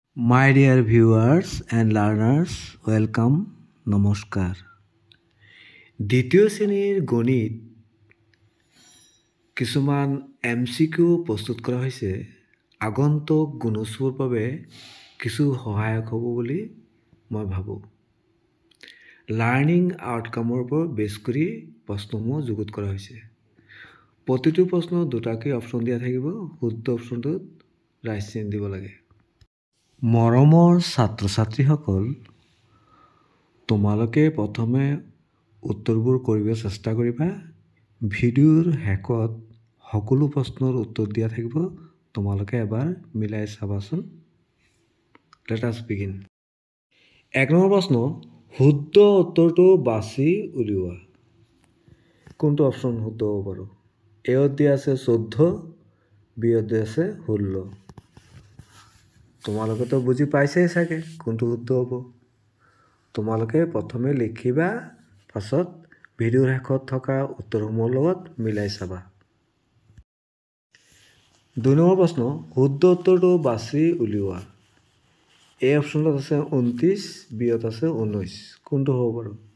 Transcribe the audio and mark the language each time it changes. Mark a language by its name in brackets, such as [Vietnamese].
[English] My dear viewers and learners, welcome, [Assamese] নমস্কাৰ। দ্বিতীয় শ্ৰেণীৰ গণিত কিছুমান MCQ প্ৰস্তুত কৰা হৈছে আগন্তুক গুণোৎসৱৰ বাবে কিছু সহায়ক হ'ব বুলি মই ভাবোঁ। লাৰ্ণিং আউটকামৰ ওপৰত বেছ কৰি প্ৰশ্নসমূহ যুগুত কৰা হৈছে। প্ৰতিটো প্ৰশ্ন দুটাকৈ অপশ্যন দিয়া থাকিব, শুদ্ধ অপশ্যনটোত ৰাইট চিন দিব লাগে। মৰমৰ ছাত্ৰ ছাত্ৰীসকল, তোমালোকে প্ৰথমে উত্তৰবোৰ কৰিব চেষ্টা কৰিবা। ভিডিঅ'ৰ শেষত সকলো প্ৰশ্নৰ উত্তৰ দিয়া থাকিব, তোমালোকে এবাৰ মিলাই চাবাচোন। [English] Let us begin. [Assamese] 1 নম্বৰ প্ৰশ্ন, শুদ্ধ উত্তৰটো বাছি উলিওৱা। কোনটো অপশ্যন শুদ্ধ হ'ব বাৰু? এত দিয়া আছে 14, বিত দিয়া আছে 16। তোমালোকেতো বুজি পাইছেই চাগে কোনটো শুদ্ধ হ'ব। তোমালোকে প্ৰথমে লিখিবা, পাছত ভিডিঅ'ৰ শেষত থকা উত্তৰসমূহৰ লগত মিলাই চাবা। 2 নম্বৰ প্ৰশ্ন, শুদ্ধ উত্তৰটো বাছি উলিওৱা। এ অপশ্যনত আছে 29, বিত আছে 19। কোনটো হ'ব বাৰু?